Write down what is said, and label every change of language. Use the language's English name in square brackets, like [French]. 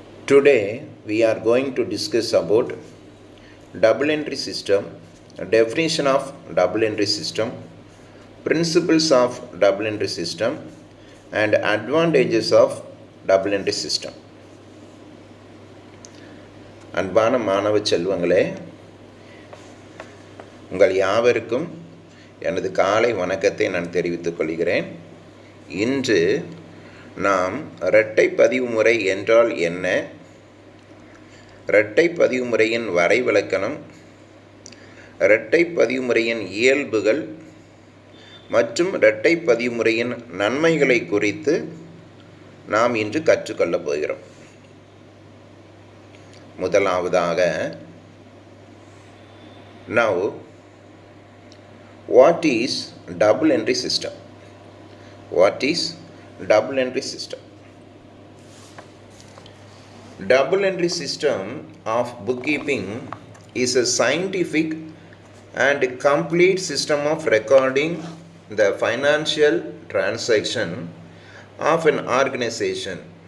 [English] Today we are going to discuss about double entry system, definition of double entry system, principles of double entry system, and advantages of double entry system. [Tamil] அன்பான மாணவ செல்வங்களே, உங்கள் யாவருக்கும் எனது காலை வணக்கத்தை நான் தெரிவித்துக் கொள்கிறேன். இன்று நாம் இரட்டை பதிவு முறை என்றால் என்ன, இரட்டை பதிவு முறையின் வரைவிலக்கணம், இரட்டை பதிவு முறையின் இயல்புகள் மற்றும் இரட்டை பதிவு முறையின் நன்மைகளை குறித்து நாம் இன்று கற்றுக்கொள்ளப் போகிறோம். முதலாவதாக, [English] now what is double entry system? What is double entry system? Double entry system of bookkeeping is a scientific and complete system of recording the financial transaction of an organization.